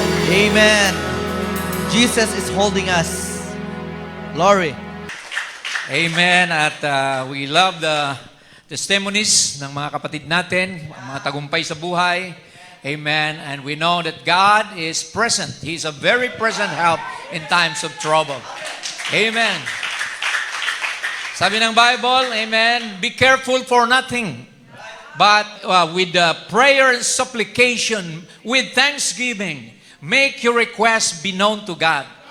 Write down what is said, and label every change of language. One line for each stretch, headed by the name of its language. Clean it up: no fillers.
English: Amen. Jesus is holding us. Glory. Amen.
Filipino: At
English: we love the testimonies
Filipino: ng mga kapatid natin, ang mga tagumpay sa buhay.
English: Amen. And we know that God is present. He's a very present help in times of trouble. Amen.
Filipino: Sabi ng Bible,
English: amen, be careful for nothing, but with prayer and supplication, with thanksgiving, make your requests be known to God.